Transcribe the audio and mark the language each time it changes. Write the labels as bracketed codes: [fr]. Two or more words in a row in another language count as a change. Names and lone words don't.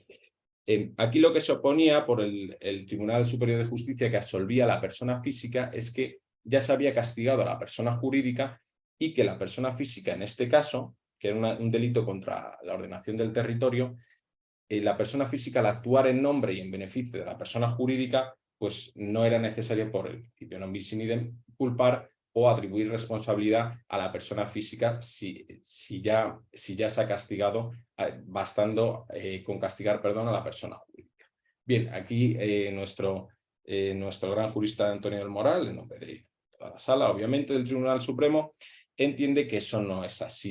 [es] Aquí lo que se oponía por el Tribunal Superior de Justicia, que absolvía a la persona física, es que ya se había castigado a la persona jurídica y que la persona física, en este caso, que era un delito contra la ordenación del territorio, la persona física, al actuar en nombre y en beneficio de la persona jurídica, pues no era necesario, por el principio [la] non bis in idem, [es] culpar o atribuir responsabilidad a la persona física si ya se ha castigado, bastando con castigar, perdón, a la persona jurídica. Bien, aquí nuestro gran jurista Antonio del Moral, en nombre de toda la sala, obviamente, del Tribunal Supremo, entiende que eso no es así.